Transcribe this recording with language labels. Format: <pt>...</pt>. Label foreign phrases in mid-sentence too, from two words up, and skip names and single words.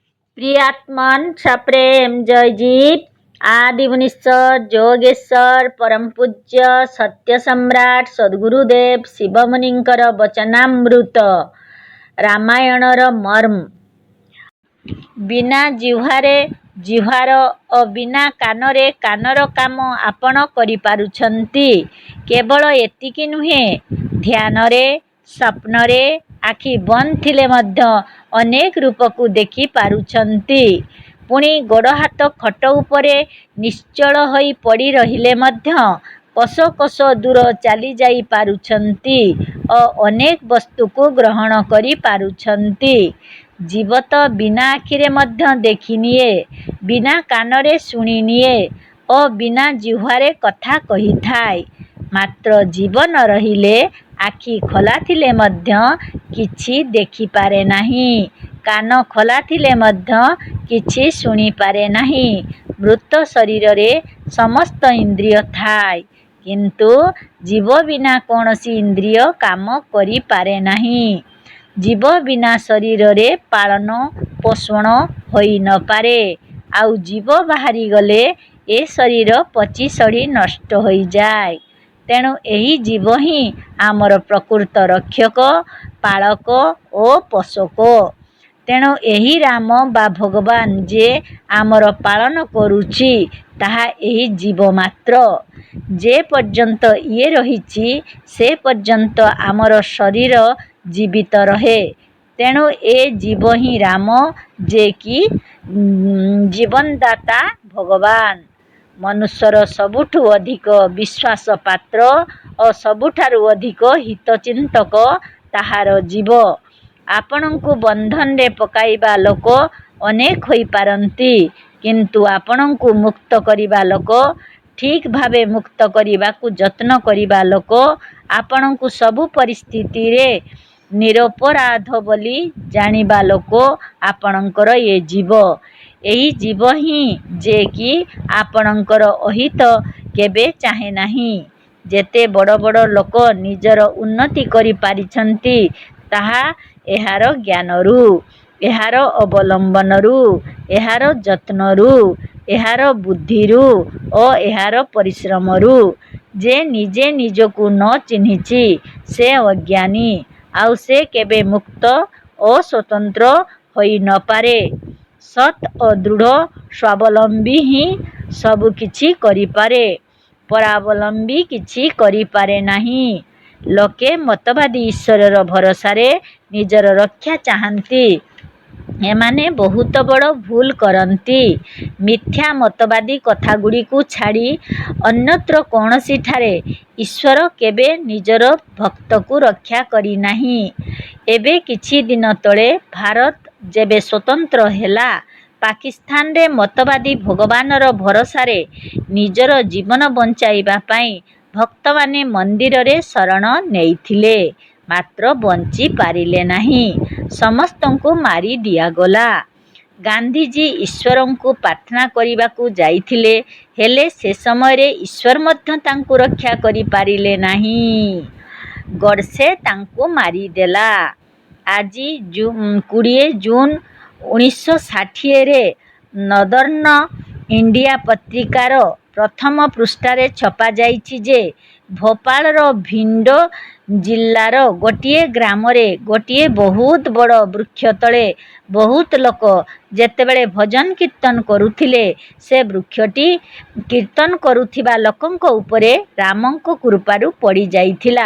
<or>ପ୍ରିୟାତ୍ମନ ସପ୍ରେମ ଜୟଜୀତ ଆଦି ମୁନୀଶ୍ୱର ଯୋଗେଶ୍ୱର ପରମ ପୂଜ୍ୟ ସତ୍ୟ ସମ୍ରାଟ ସଦ୍ଗୁରୁଦେବ ଶିବମୁନିଙ୍କର ବଚନାମୃତ ରାମାୟଣର ମର୍ମ ବିନା ଜିହ୍ୱାରେ ଜିହ୍ୱାର ଓ ବିନା କାନରେ କାନର କାମ ଆପଣ କରିପାରୁଛନ୍ତି। କେବଳ ଏତିକି ନୁହେଁ, ଧ୍ୟାନରେ ସ୍ୱପ୍ନରେ ଆଖି ବନ୍ଦ ଥିଲେ ମଧ୍ୟ ଅନେକ ରୂପକୁ ଦେଖି ପାରୁଛନ୍ତି। ପୁଣି ଗୋଡ଼ ହାତ ଖଟ ଉପରେ ନିଶ୍ଚଳ ହୋଇ ପଡ଼ି ରହିଲେ ମଧ୍ୟ କୋଶ କୋଶ ଦୂର ଚାଲି ଯାଇ ପାରୁଛନ୍ତି ଓ ଅନେକ ବସ୍ତୁକୁ ଗ୍ରହଣ କରି ପାରୁଛନ୍ତି। ଜୀବ ତ ବିନା ଆଖିରେ ମଧ୍ୟ ଦେଖି ନିଏ, ବିନା କାନରେ ଶୁଣି ନିଏ ଓ ବିନା ଜିହ୍ୱାରେ କଥା କହି ଥାଏ। ମାତ୍ର ଜୀବନ ରହିଲେ ଆଖି ଖୋଲା ଥିଲେ ମଧ୍ୟ କିଛି ଦେଖି ପାରେ ନାହିଁ, କାନ ଖୋଲା ଥିଲେ ମଧ୍ୟ କିଛି ଶୁଣି ପାରେ ନାହିଁ। ମୃତ ଶରୀର ରେ ସମସ୍ତ ଇନ୍ଦ୍ରିୟ ଥାଏ, କିନ୍ତୁ ଜୀବ ବିନା କୌଣସି ଇନ୍ଦ୍ରିୟ କାମ କରି ପାରେ ନାହିଁ। ଜୀବ ବିନା ଶରୀର ରେ ପାଳନ ପୋଷଣ ହୋଇ ନ ପାରେ। ଆଉ ଜୀବ ବାହାରି ଗଲେ ଏ ଶରୀର ପଚି ସଡ଼ି ନଷ୍ଟ ହୋଇ ଯାଏ। ତେଣୁ ଏହି ଜୀବ ହିଁ ଆମର ପ୍ରକୃତ ରକ୍ଷକ, ପାଳକ ଓ ପୋଷକ। ତେଣୁ ଏହି ରାମ ବା ଭଗବାନ ଯେ ଆମର ପାଳନ କରୁଛି ତାହା ଏହି ଜୀବ ମାତ୍ର। ଯେ ପର୍ଯ୍ୟନ୍ତ ଇଏ ରହିଛି ସେ ପର୍ଯ୍ୟନ୍ତ ଆମର ଶରୀର ଜୀବିତ ରହେ। ତେଣୁ ଏ ଜୀବ ହିଁ ରାମ ଯେ କି ଜୀବନଦାତା ଭଗବାନ। ମନୁଷ୍ୟର ସବୁଠୁ ଅଧିକ ବିଶ୍ୱାସ ପାତ୍ର ଔର ସବୁଠାରୁ ଅଧିକ ହିତଚିନ୍ତକ ତାହାର ଜୀବ। ଆପଣଙ୍କୁ ବନ୍ଧନ ରେ ପକାଇବା ଲୋକ ଅନେକ ହୋଇ ପାରନ୍ତି, କିନ୍ତୁ ଆପଣଙ୍କୁ ମୁକ୍ତ କରିବା ଲୋକ, ଠିକ ଭାବେ ମୁକ୍ତ କରିବାକୁ ଯତ୍ନ କରିବା ଲୋକ, ଆପଣଙ୍କୁ ସବୁ ପରିସ୍ଥିତି ରେ ନିରପରାଧ ବୋଲି ଜାଣିବା ଲୋକ ଆପଣଙ୍କର ଏ ଜୀବ। ଏହି ଜୀବ ହିଁ ଯେ କି ଆପଣଙ୍କର ଅହିତ କେବେ ଚାହେଁ ନାହିଁ। ଯେତେ ବଡ଼ ବଡ଼ ଲୋକ ନିଜର ଉନ୍ନତି କରି ପାରିଛନ୍ତି ତାହା ଏହାର ଜ୍ଞାନରୁ, ଏହାର ଅବଲମ୍ବନରୁ, ଏହାର ଯତ୍ନରୁ, ଏହାର ବୁଦ୍ଧିରୁ ଓ ଏହାର ପରିଶ୍ରମରୁ। ଯେ ନିଜେ ନିଜକୁ ନ ଚିହ୍ନିଛି ସେ ଅଜ୍ଞାନୀ, ଆଉ ସେ କେବେ ମୁକ୍ତ ଓ ସ୍ୱତନ୍ତ୍ର ହୋଇ ନ ପାରେ। ସତ ଔର ଦୃଢ଼ ସ୍ୱାବଲମ୍ବୀ ହିଁ ସବୁ କିଛି କରିପାରେ, ପରାବଲମ୍ବୀ କିଛି କରିପାରେ ନାହିଁ। ଲୋକେ ମତବାଦୀ ଈଶ୍ୱରର ଭରସାରେ ନିଜର ରକ୍ଷା ଚାହାନ୍ତି, ଏମାନେ ବହୁତ ବଡ଼ ଭୁଲ କରନ୍ତି। ମିଥ୍ୟା ମତବାଦୀ କଥା ଗୁଡ଼ିକୁ ଛାଡ଼ି ଅନ୍ୟତ୍ର କୌଣସି ଠାରେ ଈଶ୍ୱର କେବେ ନିଜର ଭକ୍ତକୁ ରକ୍ଷା କରି ନାହିଁ। ଏବେ କିଛି ଦିନ ତଳେ ଭାରତ ଯେବେ ସ୍ୱତନ୍ତ୍ର ହେଲା, ପାକିସ୍ତାନ ରେ ମତବାଦୀ ଭଗବାନର ଭରସାରେ ନିଜର ଜୀବନ ବଞ୍ଚାଇବା ପାଇଁ ଭକ୍ତ ମାନେ ମନ୍ଦିର ରେ ଶରଣ ନେଇଥିଲେ, ମାତ୍ର ବଞ୍ଚି ପାରିଲେ ନାହିଁ। ସମସ୍ତଙ୍କୁ ମାରି ଦିଆଗଲା। ଗାନ୍ଧିଜୀ ଈଶ୍ୱରଙ୍କୁ ପ୍ରାର୍ଥନା କରିବାକୁ ଯାଇଥିଲେ, ହେଲେ ସେ ସମୟ ରେ ଈଶ୍ୱର ମଧ୍ୟ ତାଙ୍କୁ ରକ୍ଷା କରି ପାରିଲେ ନାହିଁ। ଗଡସେ ତାଙ୍କୁ ମାରି ଦେଲା। ଆଜି 20 ଜୁନ 1960 ରେ ନଦର୍ନ ଇଣ୍ଡିଆ ପତ୍ରିକାର ପ୍ରଥମ ପୃଷ୍ଠାରେ ଛପା ଯାଇଛି ଯେ ଭୋପାଳର ଭିଣ୍ଡ ଜିଲ୍ଲାର ଗୋଟିଏ ଗ୍ରାମରେ ଗୋଟିଏ ବହୁତ ବଡ଼ ବୃକ୍ଷ ତଳେ ବହୁତ ଲୋକ ଯେତେବେଳେ ଭଜନ କୀର୍ତ୍ତନ କରୁଥିଲେ, ସେ ବୃକ୍ଷଟି କୀର୍ତ୍ତନ କରୁଥିବା ଲୋକଙ୍କ ଉପରେ ରାମଙ୍କ କୃପାରୁ ପଡ଼ି ଯାଇଥିଲା।</or>